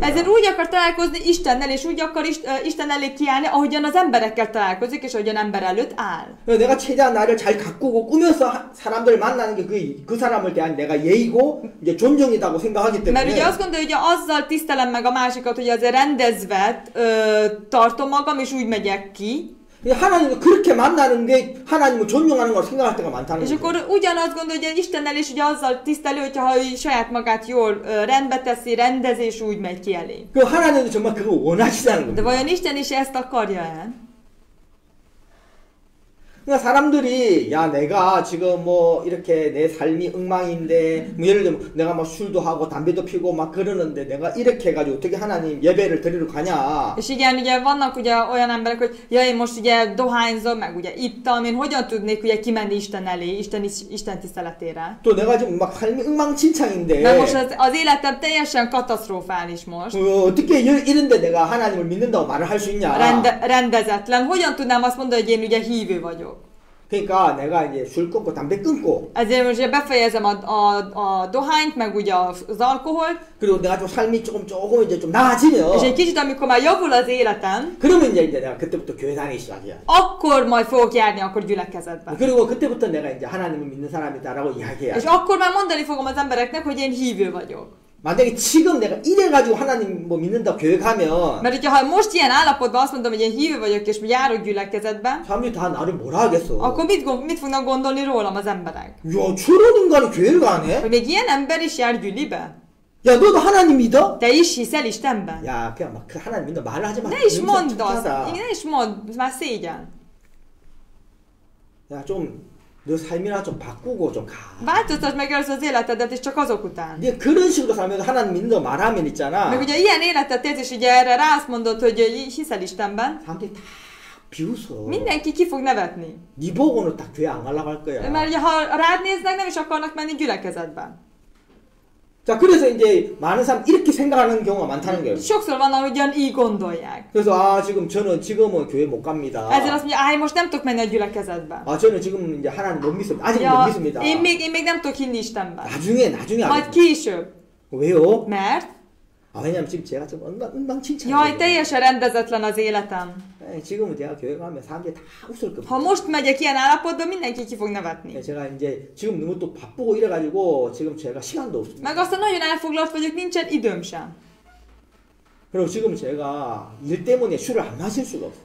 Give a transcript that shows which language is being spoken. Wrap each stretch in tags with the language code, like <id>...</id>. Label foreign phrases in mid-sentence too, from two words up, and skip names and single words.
<hu>Ezért úgy akar találkozni Istennel, és úgy akar Isten elé kiállni, ahogyan az emberekkel találkozik, és ahogyan ember előtt áll.</hu> <ko>내가 최대한 나를 잘 가꾸고 꾸며서 사람들 만나는 게 그 사람을 대한 내가 예의고 이제 존경이라고 생각하기 때문에.</ko> <hu>Mert ugye azt gondolja, hogy azzal tisztelem meg a másikat, hogy azért rendezve tartom magam, és úgy megyek ki.</hu> <ko>하나님을 그렇게 만나는 게 하나님을 존중하는 걸 생각할 때가 많다는</ko> <hu>És</hu> <ko>거죠.</ko> <hu>akkor ugyanazt gondolja, hogy Istennel is ugye azzal tisztelő, hogyha ő saját magát jól rendbe teszi, rendezés úgy megy ki elé.</hu> <ko>그 하나님도 정말 그거 원하시다는</ko> <hu>De</hu> <ko>겁니다.</ko> <hu>vajon Isten is ezt akarja-e?</hu> <ko>그러니까 사람들이 야 내가 지금 뭐 이렇게 내 삶이 엉망인데 뭐 예를 들면 내가 막 술도 하고 담배도 피고 막 그러는데 내가 이렇게 해가지고 어떻게 하나님 예배를 드리러 가냐.</ko> <hu>És igen, ugye vannak ugye olyan emberek, hogy ja, én most ugye dohányzom, meg ugye ittam, én hogyan tudnék ugye kimenni Isten elé, Isten tiszteletére?</hu> <ko>또 내가 지금 막 삶이 엉망진창인데</ko> <hu>Mert most az életem teljesen katasztrofális most.</hu> <ko>어떻게 이런데 내가 하나님을 믿는다고 말을 할 수 있냐.</ko> <hu>Rendezetlen. Hogyan tudnám azt mondani, hogy én ugye hívő vagyok?</hu> <ko>그러니까 내가 이제 술 끊고 담배 끊고</ko> <hu>Ezért most ugye befejezem a dohányt, meg ugye az alkoholt,</hu> <ko>그리고 내가 좀 삶이 조금 이제 좀 나아지면</ko> <hu>és egy kicsit, amikor már javul az életem,</hu> <ko>그러면 이제 내가 그때부터 교회 다니기 시작이야.</ko> <hu>akkor majd fogok járni akkor gyülekezetbe.</hu> <ko>그리고 그때부터 내가 이제 하나님을 믿는 사람이다라고 이야기해야</ko> <hu>És</hu> <ko>돼.</ko> <hu>akkor már mondani fogom az embereknek, hogy én hívő vagyok.</hu> <ko>만약에 지금 내가 이래가지고 하나님 뭐 믿는다 교회 가면</ko> <hu>Mert hogyha most ilyen állapotban azt mondom, hogy én hívő vagyok és járok gyülekezetbe,</hu> <ko>사람들이 다 나를 뭐라 하겠어.</ko> <hu>akkor mit fognak gondolni rólam az emberek?</hu> <ko>야 저런 인간이 교회를 가네?</ko> <hu>Hogy még ilyen ember is jár gyülibe?</hu> <ko>야 너도 하나님 믿어?</ko> <hu>Te is hiszel Istenben?</hu> <ko>야 그냥 막 그 하나님 믿는다 말을 하지 마.</ko> <hu>Ne is mondd azt!</hu> <ko>착하다.</ko> <hu>Ne is mondd, ez már szégyen.</hu> <ko>야 좀 너 삶이나 좀 바꾸고 좀 가.</ko> <hu>Változtasd meg először az életedet, és csak azok után.</hu> <ko>이제 그런 식으로 살면서 하나님 믿는다고 말하면 있잖아.</ko> <hu>Meg ugye ilyen életet élsz, és ugye erre rá azt mondod, hogy hiszel Istenben,</hu> <ko>사람들이 다 비웃어.</ko> <hu>mindenki ki fog nevetni.</hu> <ko>네 보고는 딱 교회 안 가려고 할 거야.</ko> <hu>Mert ugye, ha rád néznek, nem is akarnak menni gyülekezetbe.</hu> <ko>자 그래서 이제 많은 사람 이렇게 생각하는 경우가 많다는 거예요.</ko> <hu>Sokszor van, ahogyan így gondolják.</hu> <ko>그래서 아 지금은 교회 못 갑니다.</ko> <hu>Ezért azt mondja, most nem tudok menni a gyülekezetbe.</hu> <ko>아 저는 지금 이제 하나님 못 믿습니다. 아직 못</ko> <hu>Ja,</hu> <ko>믿습니다.</ko> <hu>én még nem tudok hinni Istenben.</hu> <ko>나중에</ko> <hu>Majd</hu> <ko>알겠습니다.</ko> <hu>később.</hu> <ko>왜요?</ko> <hu>Mert?</hu> <ko>아 왜냐면 지금 제가 좀 엉망진창이에요.</ko> <hu>Jaj, teljesen rendezetlen az életem.</hu> <ko>지금은 제가 교회 가면 사람들이 다 웃을 겁니다.</ko> <hu>Ha most megyek ilyen állapotban, mindenki ki fog nevetni.</hu> <ko>제가 이제 지금 너무 또 바쁘고 이래가지고 지금 제가 시간도 없습니다.</ko> <hu>Meg aztán nagyon elfoglalt vagyok, nincsen időm sem.</hu> <ko>그리고 지금 제가 일 때문에 술을 안 마실 수가 없어요.</ko>